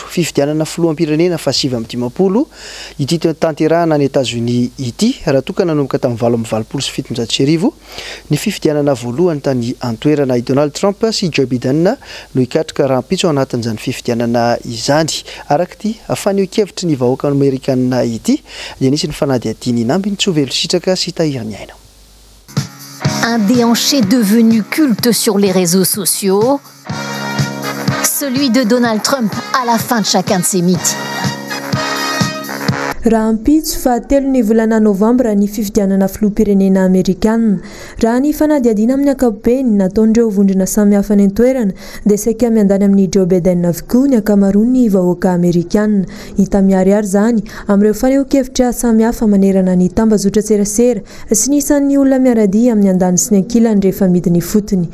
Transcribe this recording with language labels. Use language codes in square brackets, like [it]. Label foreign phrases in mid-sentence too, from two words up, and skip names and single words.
[mg] Fifidianana filoham-pirenena fa 750 ity tanterahana any États-Unis ity raha toka nanomboka tamin'ny 720 ny fifidianana voalohany tany antoerana i Donald Trump sy Joe Biden no hikatrika rampitso anatin'izany fifidianana izany. Araka ity faneho-kevitry ny vahoaka Amerikanina ity dia nisy ny fanadihadiany inamby ny Tsovelo Sitraka sy Tahirany Aina. [fr] Un déhanché devenu culte sur les réseaux sociaux, celui de Donald Trump à la fin de chacun de ses meetings. [mg] Raha ampitso fahatelo ny volana novambra ny fifidianana filoham-pirenena Amerikanina. Raha ny fanadihadiana amin'ny ankapobeny nataon'ireo vondrona samihafa ny antoerana dia saika miandany amin'ny Joe Biden avokoa ny ankamaroany vahoaka Amerikanina. Hita miharihary izany amin'ireo faneho-kevitra samihafa manerana ny tambazotra-tserasera sy ny isan'ny olona miaradia amin'ny andany sy ny ankilany rehefa midiny fotony.